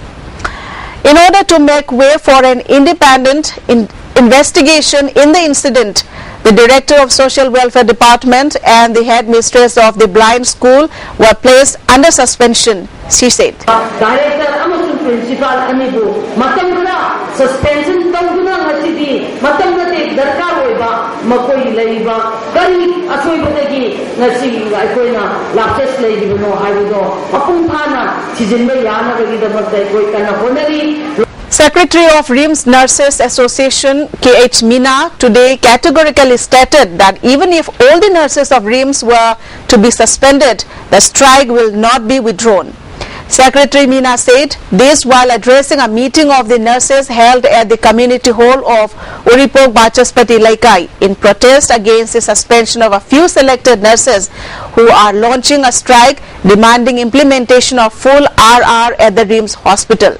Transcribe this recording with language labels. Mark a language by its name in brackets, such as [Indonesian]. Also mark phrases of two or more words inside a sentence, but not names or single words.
[English] In order to make way for an independent investigation in the incident, the Director of Social Welfare Department and the Headmistress of the Blind School were placed under suspension, she said. [Manipuri] Principal anibu matamna suspension tawguna ngachidi matamna te darkar hoiba makoi leiba kari asoibadagi ngasi aikoina lapses leibino haido apung thana chijinba yana bagi damakta koi kana honari. [English] Secretary of RIMS Nurses Association K.H. Meena today categorically stated that even if all the nurses of RIMS were to be suspended, the strike will not be withdrawn. Secretary Meena said this while addressing a meeting of the nurses held at the community hall of Uripok Bachaspati Laikai in protest against the suspension of a few selected nurses who are launching a strike demanding implementation of full RR at the RIMS hospital.